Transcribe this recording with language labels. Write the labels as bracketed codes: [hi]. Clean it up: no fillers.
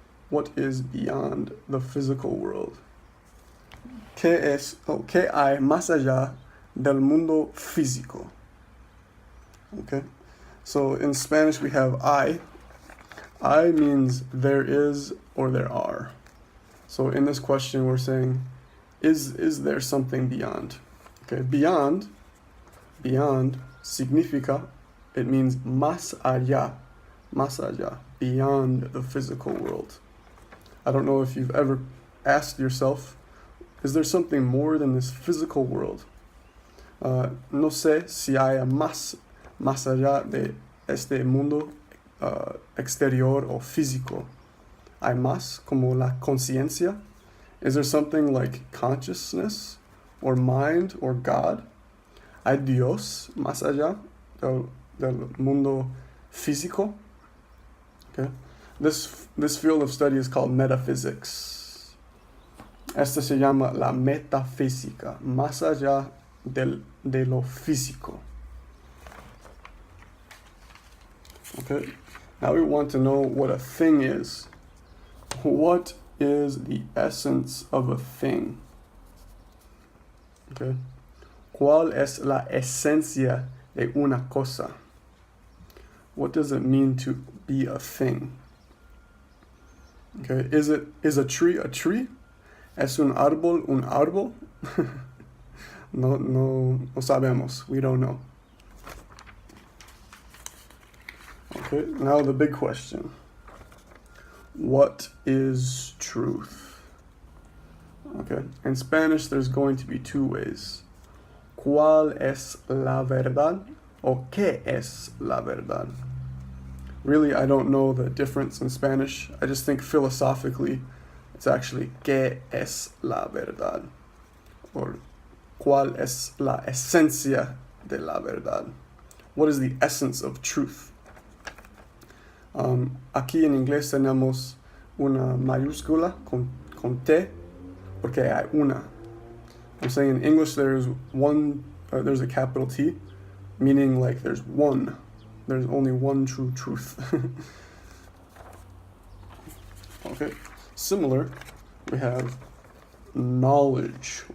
[en] What is beyond the physical world? [es] ¿Qué hay más allá del mundo físico? [en] Okay, so in Spanish we have I. I means there is or there are. So in this question we're saying, is there something beyond? Okay, beyond significa, it means [es] más allá, [en] beyond the physical world. I don't know if you've ever asked yourself, is there something more than this physical world? [es] No sé si hay más más allá de este mundo exterior o físico? ¿Hay más como la conciencia? [en] Is there something like consciousness or mind or God? [es] ¿Hay Dios más allá del mundo físico? Okay. [en] This field of study is called metaphysics. [es] Esta se llama la metafísica, más allá de lo físico. Okay. [en] Now we want to know what a thing is. What is the essence of a thing? Okay. [es] ¿Cuál es la esencia de una cosa? [en] What does it mean to be a thing? Okay. Is a tree a tree? [es] ¿Es un árbol? No sabemos. [en] We don't know. Okay, now the big question. What is truth? Okay, in Spanish there's going to be two ways. [es] ¿Cuál es la verdad? O ¿qué es la verdad? [en] Really, I don't know the difference in Spanish. I just think philosophically it's actually [es] ¿qué es la verdad? Or ¿cuál es la esencia de la verdad? [en] What is the essence of truth? [es] Aquí en inglés tenemos una mayúscula con T porque hay una. [en] I'm saying in English there's a capital T, meaning like there's only one true truth. Okay, similar, we have knowledge.